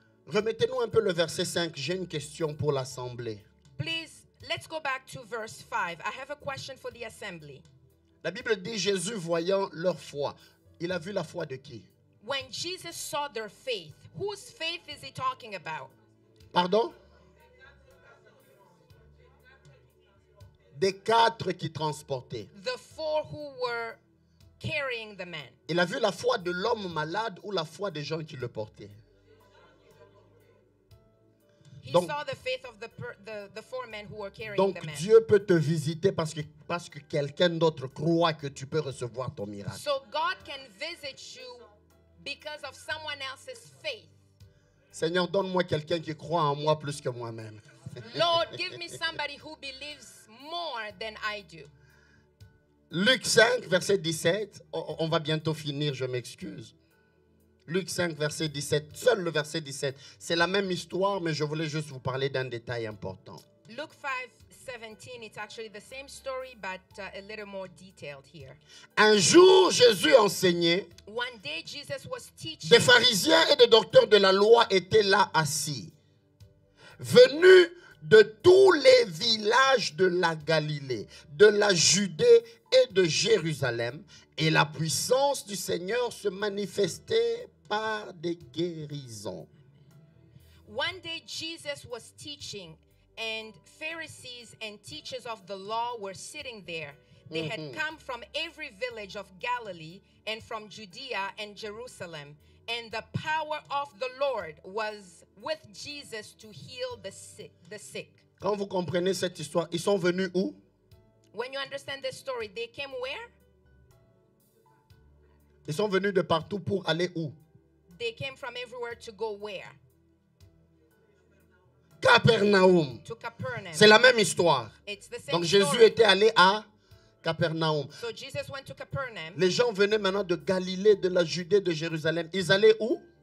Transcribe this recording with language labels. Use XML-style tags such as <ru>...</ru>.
<fr>Remettez-nous un peu le verset 5. J'ai une question pour l'assemblée.</fr> <en>Please, let's go back to verse 5. I have a question for the assembly.</en> <fr>La Bible dit, Jésus voyant leur foi. Il a vu la foi de qui?</fr> <en>When Jesus saw their faith, whose faith is he talking about?</en> <fr>Pardon? Des 4 qui transportaient.</fr> <en>The 4 who were carrying the man.</en> <fr>Il a vu la foi de l'homme malade ou la foi des gens qui le portaient?</fr> <en>He</en> <fr>Donc-</fr> <en>saw the faith of the four men who were carrying</en> <fr>Donc</fr> <en>the man.</en> <fr>Dieu peut te visiter parce que quelqu'un d'autre croit que tu peux recevoir ton miracle.</fr> <en>So God can visit you because of someone else's faith.</en> <fr>Seigneur, donne-moi quelqu'un qui croit en moi plus que moi-même.</fr> <en>Lord, give me somebody who believes more than I do.</en> <fr>Luc 5, verset 17. On va bientôt finir, je m'excuse. Luc 5, verset 17. Seul le verset 17. C'est la même histoire, mais je voulais juste vous parler d'un détail important.</fr> <en>Luke 5:17, it's actually the same story, but a little more detailed here.</en> <fr>Un jour, Jésus enseignait.</fr> <en>One day, Jesus was teaching.</en> <fr>Des pharisiens et des docteurs de la loi étaient là assis, venus de tous les villages de la Galilée, de la Judée et de Jérusalem, et la puissance du Seigneur se manifestait par des guérisons.</fr> <en>One day, Jesus was teaching, and Pharisees and teachers of the law were sitting there. They had come from every village of Galilee and from Judea and Jerusalem. And the power of the Lord was with Jesus to heal the sick.</en> <fr>Quand vous comprenez cette histoire, ils sont venus où?</fr> <en>When you understand this story, they came where?</en> <fr>Ils sont venus de partout pour aller où?</fr> <en>They came from everywhere to go where?</en> <fr>Capernaum.</fr> <en>To Capernaum.</en> <fr>C'est la même histoire.</fr> <en>It's the same</en> <fr>Donc Jésus</fr> <en>story.</en> <fr>était allé à Capernaum.</fr> <en>So Jesus went to Capernaum.</en> <fr>Les gens venaient maintenant de Galilée, de la Judée, de Jérusalem. Ils allaient où?</fr>